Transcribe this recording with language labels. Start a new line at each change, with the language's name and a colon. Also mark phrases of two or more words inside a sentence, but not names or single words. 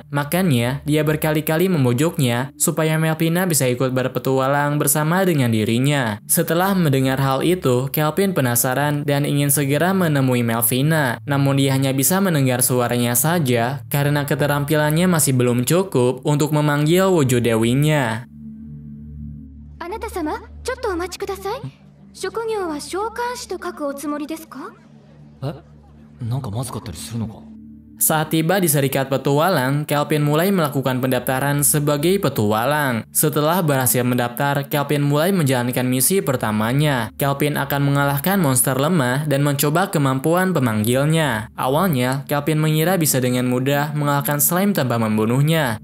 Indonesian: Makanya, dia berkali-kali membujuknya supaya Melvina bisa ikut berpetualang bersama dengan dirinya. Setelah mendengar hal itu, Kelvin penasaran dan ingin segera menemui Melvina, namun dia hanya bisa mendengar suaranya saja karena keterampilannya masih belum cukup untuk memanggil wujud dewinya.
Japanese: Anata-sama, ちょっとお待ちください。職業は召喚師と書くおつもりですか？なんかまずかったりするのか？
Indonesian: Saat tiba di serikat petualang, Kelvin mulai melakukan pendaftaran sebagai petualang. Setelah berhasil mendaftar, Kelvin mulai menjalankan misi pertamanya. Kelvin akan mengalahkan monster lemah dan mencoba kemampuan pemanggilnya. Awalnya, Kelvin mengira bisa dengan mudah mengalahkan slime tanpa membunuhnya.